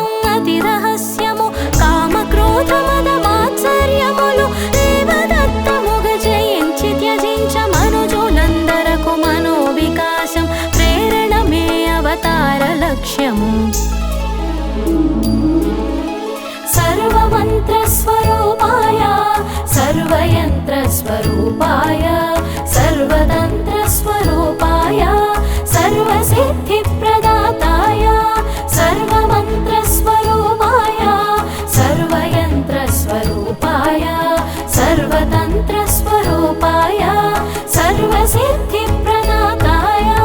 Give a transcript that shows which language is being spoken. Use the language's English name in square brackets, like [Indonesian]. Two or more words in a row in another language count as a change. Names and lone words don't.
[Telugu] అతి రహస్యము కామక్రోధ మద మాత్సర్యములు దేవదత్తముగ జయించి త్యజించ మనుజులందరకు మనోవికాసం ప్రేరణమే అవతార లక్ష్యము [Sanskrit] सर्वमन्त्रस्वरूपाय सर्वयन्त्रस्वरूपाय सर्वतन्त्रस्वरूपाय सर्वसिद्धिप्रदाताय सर्वमन्त्रस्वरूपाय सर्वयन्त्रस्वरूपाय सर्वतन्त्रस्वरूपाय सर्वसिद्धिप्रदाताय